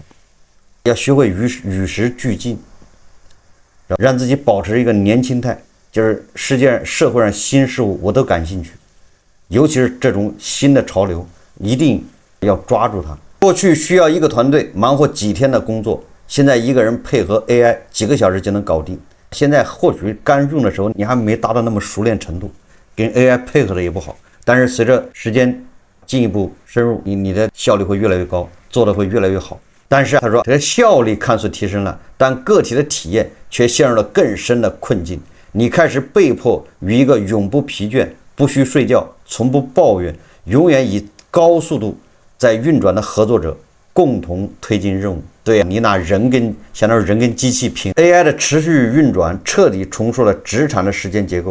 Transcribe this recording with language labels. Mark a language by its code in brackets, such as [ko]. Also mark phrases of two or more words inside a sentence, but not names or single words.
[zh] 要學會與時俱進，讓自己保持一個年輕態，就是世界上社會上新事物我都感興趣，尤其是這種新的潮流，一定要抓住它。過去需要一個團隊忙活幾天的工作，現在一個人配合 AI 幾個小時就能搞定。現在或許剛用的時候你還沒達到那麼熟練程度，跟 AI 配合的也不好，但是随着时间进一步深入，你的效率会越来越高，做的会越来越好。但是他说这个效率看似提升了，但个体的体验却陷入了更深的困境。你開始被迫與一個永不疲倦、不需睡覺、從不抱怨、永遠以高速度在運轉的合作者共同推進任務。對，你拿人跟相當於人跟機器拼 ，AI 的持續運轉徹底重塑了職場的時間結構。